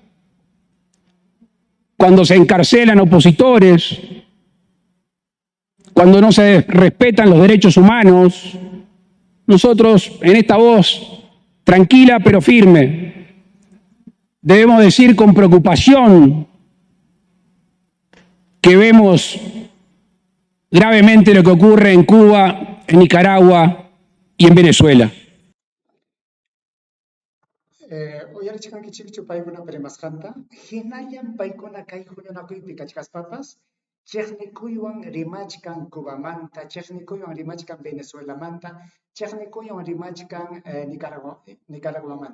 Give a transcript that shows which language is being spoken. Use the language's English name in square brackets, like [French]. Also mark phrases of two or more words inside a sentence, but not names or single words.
[Spanish] cuando se encarcelan opositores, cuando no se respetan los derechos humanos, nosotros en esta voz tranquila pero firme debemos decir con preocupación que vemos gravemente lo que ocurre en Cuba, en Nicaragua y en Venezuela. [Quechua] Uyarichikanki chikchu paykuna primasqanta hinallañ paykuna kay huñunakuypi kachkaspapas chiqnikuywan rimachkan Cubamanta, chiqnikuywan rimachkan Venezuelamanta, chiqnikuywan rimachkan Nicaraguamanta.